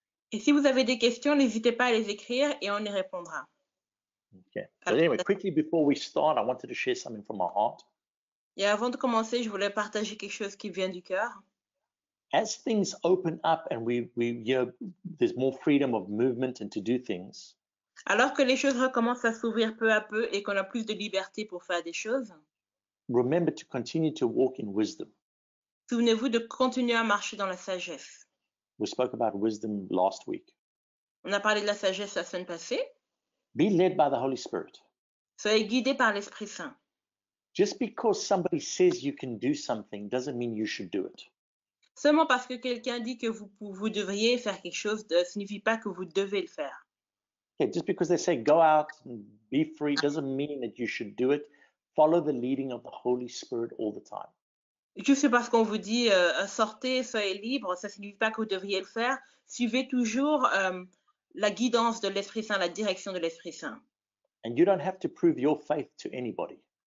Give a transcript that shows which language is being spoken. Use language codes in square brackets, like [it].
[fr] Et si vous avez des questions, n'hésitez pas à les écrire et on y répondra. [en] Okay. So anyway, quickly before we start, I wanted to share something from my heart. [fr] Et avant de commencer, je voulais partager quelque chose qui vient du cœur. [en] As things open up and there's more freedom of movement and to do things, [fr] Alors que les choses recommencent à s'ouvrir peu à peu et qu'on a plus de liberté pour faire des choses, [en] remember to continue to walk in wisdom. [fr] souvenez-vous de continuer à marcher dans la sagesse. [en] We spoke about wisdom last week. [fr] On a parlé de la sagesse la semaine passée. [en] Be led by the Holy Spirit. [fr] Soyez guidés par l'Esprit Saint. [en] Just because somebody says you can do something doesn't mean you should do it. [fr] Seulement parce que quelqu'un dit que vous devriez faire quelque chose ne signifie pas que vous devez le faire. [en] Okay, just because they say go out and be free doesn't mean that you should do it. Follow the leading of the Holy Spirit all the time. [fr] Juste parce qu'on vous dit sortez, soyez libre, ça ne signifie pas que vous devriez le faire. Suivez toujours la guidance de l'Esprit Saint, la direction de l'Esprit Saint. [en] And you don't have to prove your faith to anybody.